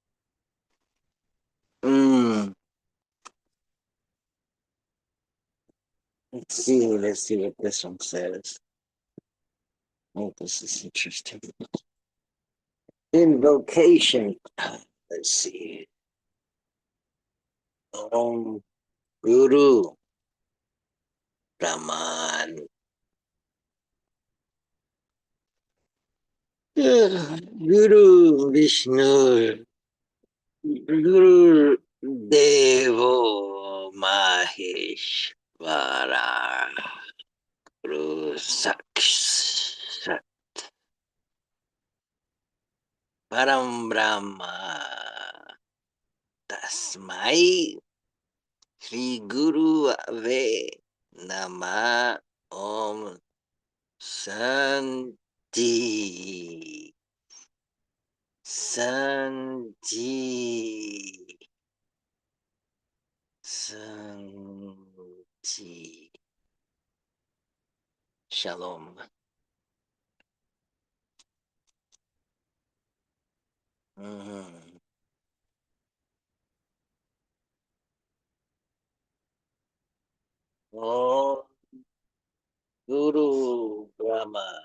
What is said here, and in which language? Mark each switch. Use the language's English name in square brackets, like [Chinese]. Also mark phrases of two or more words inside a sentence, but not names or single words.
[English] Mm. Let's see what this one says. Oh, this is interesting. Invocation. Let's see. [Sanskrit] ॐ गुरु ब्रह्मन्. गुरु विष्णु. गुरु देवो महेश्वर. गुरु साक्षात् परम ब्रह्म. तस्मै श्री गुरु अवे नम ॐ शान्ति. शान्ति. शान्ति. [Hebrew] Shalom. Mhm. [Sanskrit] ॐ गुरु ब्रह्मा.